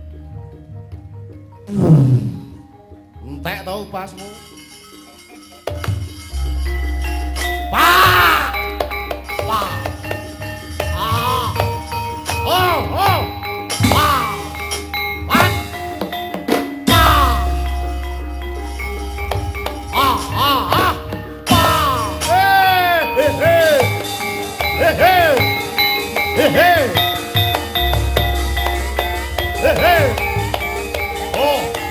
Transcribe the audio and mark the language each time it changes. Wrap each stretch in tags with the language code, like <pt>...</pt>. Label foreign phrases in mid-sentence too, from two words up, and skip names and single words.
<jv>entek to upasmu pa pa ah oh oh pa pa pa ah ah ah Hey hey! Hey hey! Oh!</jv>